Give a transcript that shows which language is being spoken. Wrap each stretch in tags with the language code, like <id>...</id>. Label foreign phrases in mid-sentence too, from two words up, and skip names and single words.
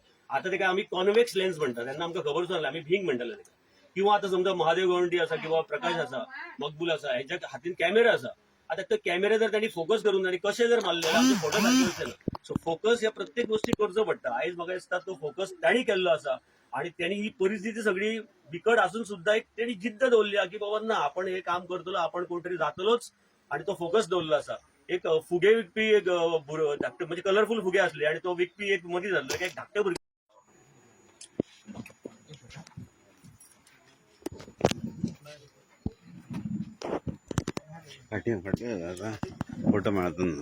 <kok>आतां तेका आमी</kok> <en>convex lens</en> <kok>म्हणटा तेन्ना आमकां खबर नासलें आमी भिंग म्हणटाले तेका. किंवा आतां समजा महादेव गवंडी आसा किंवा प्रकाश आसा, मकबूल आसा हेच्या हातीन कॅमेरा आसा. आता तो कॅमेरा जर त्यांनी फोकस करून आणि कशें जर मारले आमचे फोटो सारखे वचले.</kok> <en>so focus</en> <kok>ह्या प्रत्येक गोष्टी करचो पडटा. आयज म्हाका दिसता तो फोकस तांणी केल्लो आसा आणि त्यांनी ही परिस्थिती सगळी बिकट असून सुद्धा एक त्यांनी जिद्द दवरली की बाबा ना आपण हे काम करतलो, आपण कोणतरी जातलोच, आणि तो फोकस दवरलो असा. एक फुगे विकपी एक धाकटे म्हणजे कलरफुल फुगे असले आणि तो विकपी एक मदीं जाल्लो एक धाकटे भुरगे फोटो मारतो</kok>